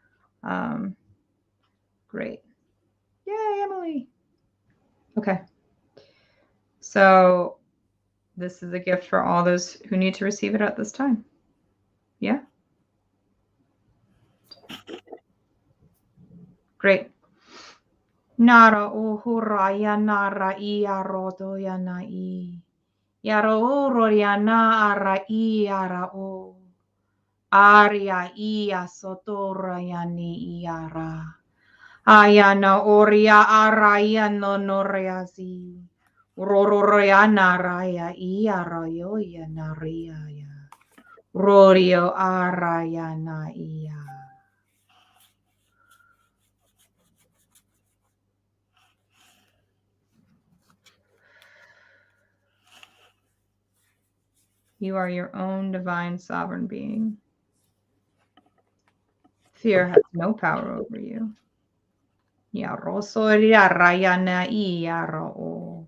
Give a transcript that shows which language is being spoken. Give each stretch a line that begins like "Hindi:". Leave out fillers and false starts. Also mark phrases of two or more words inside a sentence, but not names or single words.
English: Great. Yay, Emily. Okay. So this is a gift for all those who need to receive it at this time. Yeah? Great. Nara uhura ya nara ia rodo ya na I. Yara oro ya na ara I ara o. Aria ia sotora ya ni iara. Ayana oria ara ia no noreazi. Rororia naraya iara yo ya naria ya. Rorio ara ya na ia. You are your own divine sovereign being. Fear has no power over you. Ya rosoria rayana iaro o.